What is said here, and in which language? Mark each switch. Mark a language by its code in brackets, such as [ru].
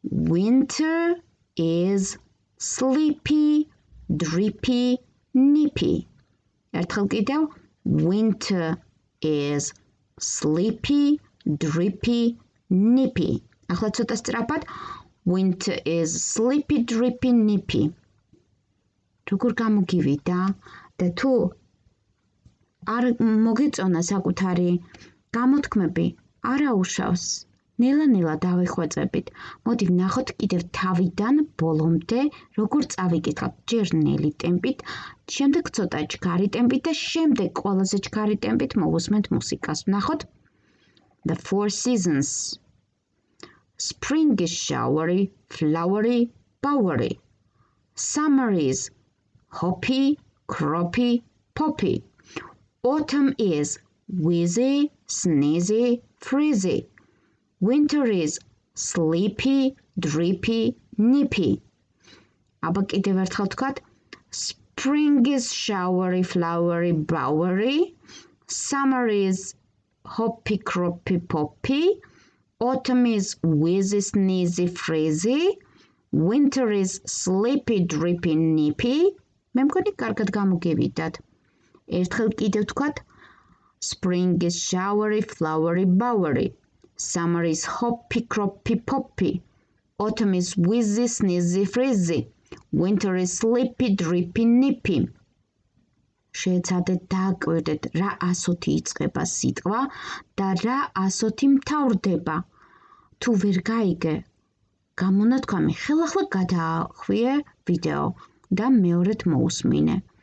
[en] Winter is sleepy, drippy, nippy. [ka] ერთხელ კიდევ. [en] Winter is sleepy, drippy, nippy. [ka] ახლა ცოტა სწრაფად. [en] Winter is sleepy, drippy, nippy. [ka] როგორ გამოგივიდა და თუ არ მოგეწონა საკუთარი გამოთქმები, არაუშავს. ნელა-ნელა დავიხვეწებით. მოდი ვნახოთ კიდევ თავიდან ბოლომდე, როგორ წავიკითხავთ. ჯერ ნელი ტემპით, შემდეგ ცოტა ჩქარი ტემპით და შემდეგ ყველაზე ჩქარი ტემპით მოვუსმენთ მუსიკას. ვნახოთ. [en] The 4 seasons. Spring is showery, flowery, bowery. Summer is hoppy, croppy, poppy. Autumn is wheezy, sneezy, frizzy. Winter is sleepy, drippy, nippy. [ka] აბა კიდევ ერთხელ თქვათ. [en] Spring is showery, flowery, bowery. Summer is hoppy, croppy, poppy. Autumn is wheezy, sneezy, frizzy. Winter is sleepy, drippy, nippy. [ka] მე მგონი კარგად გამოგივიდათ. ერთხელ კიდევ თქვათ. [en] Spring is showery, flowery, bowery. Summer is hoppy, croppy, poppy. Autumn is wheezy, sneezy, frizzy. Winter is sleepy, drippy, nippy. [ka] შეეცადეთ დააკვირდეთ რა ასოთი იწყება სიტყვა და რა ასოთი მთავრდება. თუ ვერ გაიგე, გამონათქვამი ხელახლა გადაახვიე ვიდეო და მეორედ მოусმინე.